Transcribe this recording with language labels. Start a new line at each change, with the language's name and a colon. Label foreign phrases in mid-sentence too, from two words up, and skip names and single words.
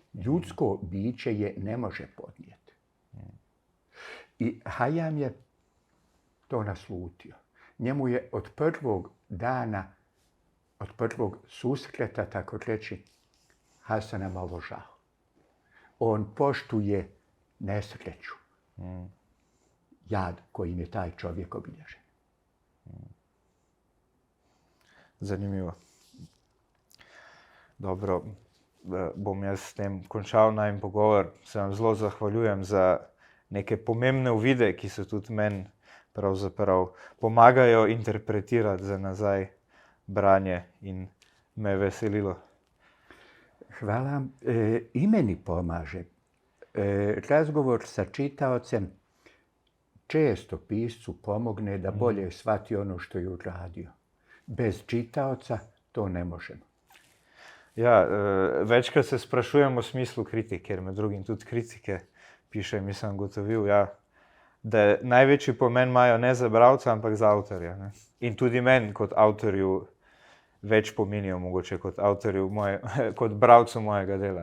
Bosnian: Ljudsko biće je ne može podnijeti. I Khayyam je to naslutio. Njemu je od prvog dana, od prvog susreta, tako reći, Hasana malo žao. On poštuje nesreću, jad kojim je taj čovjek obilježen.
Slovenian: Zanimivo. Dobro, bom jaz s tem končal najin pogovor. Se vam zelo zahvaljujem za neke pomembne uvide, ki so tudi meni pravzaprav pomagajo interpretirati za nazaj branje in me je veselilo.
Bosnian: Hvala. I meni pomaže. Razgovor sa čitaocem često piscu pomogne da bolje shvati ono što je uradio. Bez čitaoca to ne možemo.
Slovenian: Ja, večkrat se sprašujem o smislu kritike, ker med drugim tudi kritike pišem in sem gotovil, da največji pomen imajo ne za bralca, ampak za avtorja. Ne? In tudi meni kot avtorju več pomenijo mogoče kot avtorju, kot bralcu mojega dela.